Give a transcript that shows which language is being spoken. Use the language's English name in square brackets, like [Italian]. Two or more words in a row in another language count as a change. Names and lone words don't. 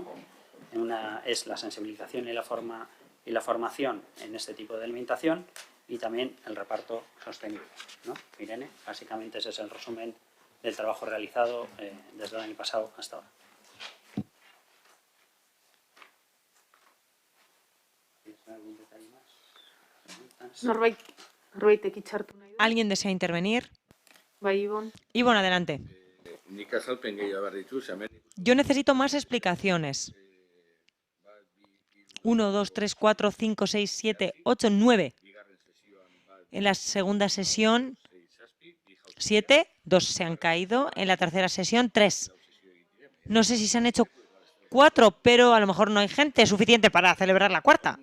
[Spanish] Una es la sensibilización y la formación en este tipo de alimentación y también el reparto sostenible, ¿no? Irene, básicamente ese es el resumen del trabajo realizado desde el año pasado hasta ahora. ¿Algún detalle más? [Basque] Norbaitek itxartu nahi du. [Spanish] ¿Alguien desea intervenir? [Basque] Bai, Ibon. [Spanish] Ivonne, adelante. [Basque] Nik azalpen gehiago behar ditu, ze hemen [Spanish] Yo necesito más explicaciones. 1, 2, 3, 4, 5, 6, 7, 8, 9. En la segunda sesión, 7, 2 se han caído. En la tercera sesión, 3. No sé si se han hecho 4, pero a lo mejor no hay gente suficiente para celebrar la cuarta.